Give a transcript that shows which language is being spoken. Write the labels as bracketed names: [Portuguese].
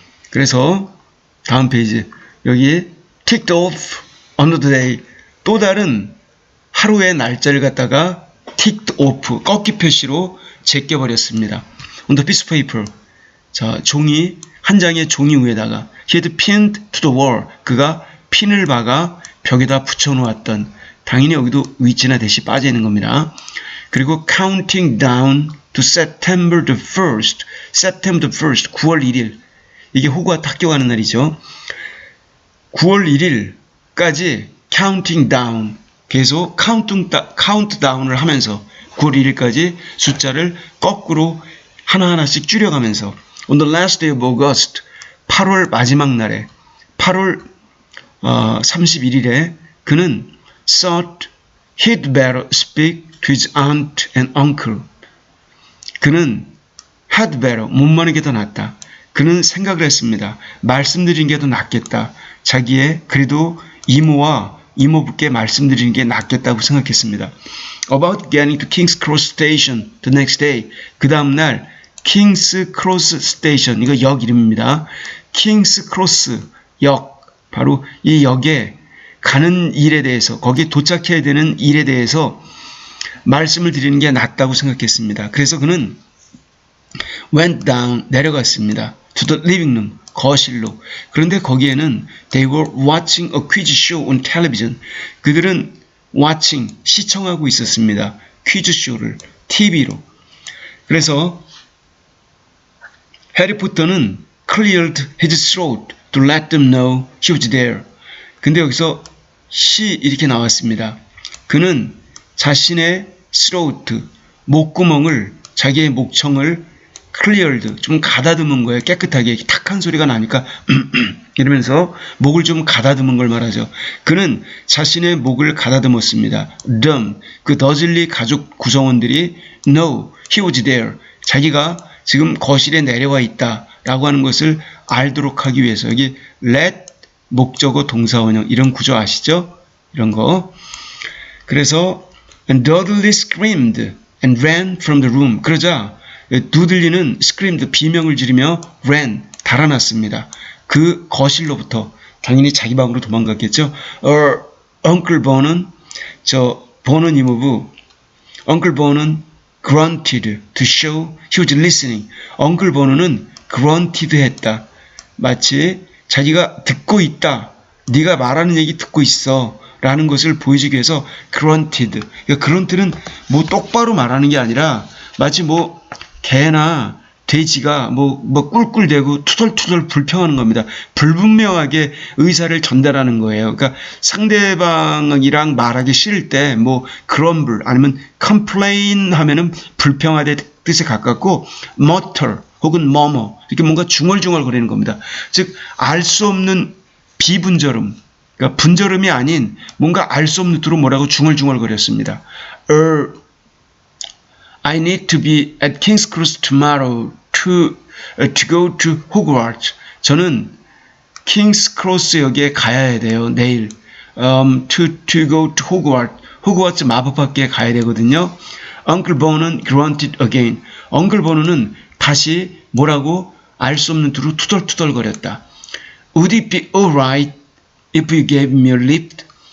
[Korean] 그래서 다음 페이지 여기 [English] ticked off another day, [Korean] 또 다른 하루의 날짜를 갖다가 ticked off, 꺾기 표시로 제껴버렸습니다. [English] On the piece of paper. [Korean] 자, 종이, 한 장의 종이 위에다가 [English] he had pinned to the wall. [Korean] 그가 핀을 박아 벽에다 붙여놓았던, 당연히 여기도 위치나 대시 빠져 있는 겁니다. [English] 그리고 counting down to September the 1st. September the 1st. 9월 1일. [Korean] 이게 호그와트 학교 가는 날이죠. 9월 1일까지 counting down. 계속 카운트다운을 하면서 9월 1일까지 숫자를 거꾸로 하나하나씩 줄여가면서 [English] On the last day of August, [Korean] 8월 마지막 날에 8월 31일에 그는 [English] thought he'd better speak to his aunt and uncle. [Korean] 그는 had better, 못마는 게 더 낫다. 그는 생각을 했습니다. 말씀드리는 게 더 낫겠다. 자기의 그래도 이모와 이모부께 말씀드리는 게 낫겠다고 생각했습니다. [English] About getting to King's Cross Station the next day. [Korean] 그 다음날 King's Cross Station, 이거 역 이름입니다. King's Cross 역, 바로 이 역에 가는 일에 대해서, 거기에 도착해야 되는 일에 대해서 말씀을 드리는 게 낫다고 생각했습니다. 그래서 그는 [English] went down, [Korean] 내려갔습니다. [English] to the living room, [Korean] 거실로. 그런데 거기에는 [English] they were watching a quiz show on television. [Korean] 그들은 watching, 시청하고 있었습니다. 퀴즈 쇼를 TV로. 그래서 해리포터는 [English] cleared his throat to let them know he was there. [Korean] 근데 여기서 she 이렇게 나왔습니다. 그는 자신의 throat, 목구멍을, 자기의 목청을 cleared, 좀 가다듬은 거예요. 깨끗하게 탁한 소리가 나니까 이러면서 목을 좀 가다듬은 걸 말하죠. 그는 자신의 목을 가다듬었습니다. them, 그 더즐리 가족 구성원들이 [English] know he was there, [Korean] 자기가 지금 거실에 내려와 있다 라고 하는 것을 알도록 하기 위해서. 여기 let, 목적어, 동사원형, 이런 구조 아시죠? 이런 거. [English] 그래서 and Dudley screamed and ran from the room. [Korean] 그러자 두들리는 screamed, 비명을 지르며 ran, 달아났습니다. 그 거실로부터. 당연히 자기 방으로 도망갔겠죠. Uncle Bon은, 버는 이모부, Uncle Bon은 [English] grunted to show he was listening. [Korean] Uncle Bon은 grunted 했다. 마치 자기가 듣고 있다. 네가 말하는 얘기 듣고 있어. 라는 것을 보여주기 위해서 grunted. 그러니까 grun트는 뭐 똑바로 말하는 게 아니라 마치 뭐 개나 돼지가 뭐 꿀꿀대고 투덜투덜 불평하는 겁니다. 불분명하게 의사를 전달하는 거예요. 그러니까 상대방이랑 말하기 싫을 때 뭐 grumble 아니면 complain 하면은 불평하되 뜻에 가깝고 mutter 혹은 murmur 이렇게 뭔가 중얼중얼 거리는 겁니다. 즉 알 수 없는 비분절음, 그러니까 분절음이 아닌 뭔가 알 수 없는 뜻으로 뭐라고 중얼중얼 거렸습니다. [English] I need to be at King's Cross tomorrow to go to Hogwarts. [Korean] 저는 King's Cross 역에 가야 돼요. 내일. [English] to go to Hogwarts. [Korean] 호그와트 마법학교에 가야 되거든요. [English] Uncle Bon은 grunted again. [Korean] Uncle Bon은 다시 뭐라고 알 수 없는 뜻으로 투덜투덜거렸다. [English] Would it be alright if you gave me a lift?